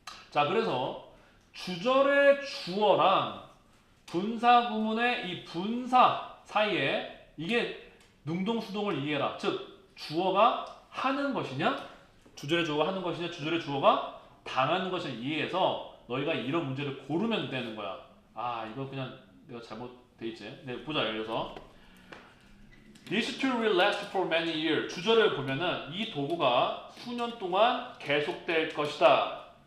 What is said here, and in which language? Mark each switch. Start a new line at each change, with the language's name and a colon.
Korean: 자 그래서 주절의 주어랑 분사 구문의 이 분사 사이에 이게 능동수동을 이해해라. 즉 주어가 하는 것이냐 주절의 주어가 하는 것이냐 주절의 주어가 당하는 것을 이해해서 너희가 이런 문제를 고르면 되는 거야. 아 이거 그냥 내가 잘못돼 있지. 네, 보자. 예를 들어서
English: This tool will last for many years.
Korean: 주절을 보면은 이 도구가 수년 동안 계속될 것이다.